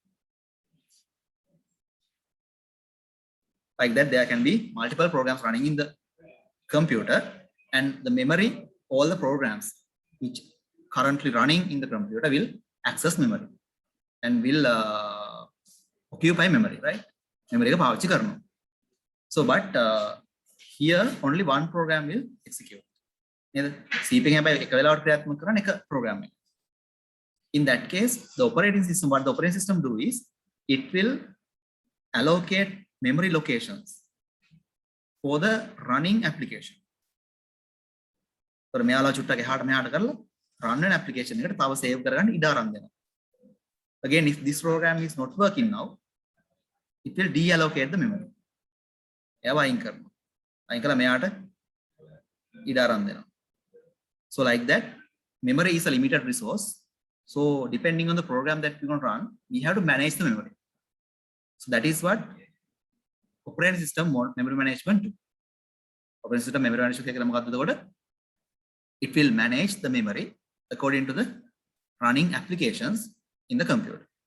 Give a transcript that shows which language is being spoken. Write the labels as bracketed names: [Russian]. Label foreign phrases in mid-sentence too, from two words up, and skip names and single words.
[English] Like that, there can be multiple programs running in the computer, and the memory, all the programs which currently running in the computer will access memory and will occupy memory, right? [Sinhala] Memory එක පාවිච්චි කරනවා. [English] So but here only one program will execute. [Sinhala] නේද? CPU එකෙන් හැබැයි එක වෙලාවට ක්‍රියාත්මක කරන එක program එක. [English] In that case, the operating system, what the operating system do is it will allocate memory locations for the running application. [Sinhala] So මෙයාලා චුට්ටක් එහාට මෙහාට කරලා run වෙන application එකට තව save කරගන්න ඉඩ අරන් දෙනවා. [English] Again, if this program is not working now, it will deallocate the memory. [Sinhala] එයාව අයින් කරනවා. අයින් කළා මෙයාට ඉඩ අරන් දෙන. [English] So like that, memory is a limited resource. So depending on the program that we're going to run, we have to manage the memory. So that is what operating system memory management do. Operating system memory management it will manage the memory according to the running applications in the computer.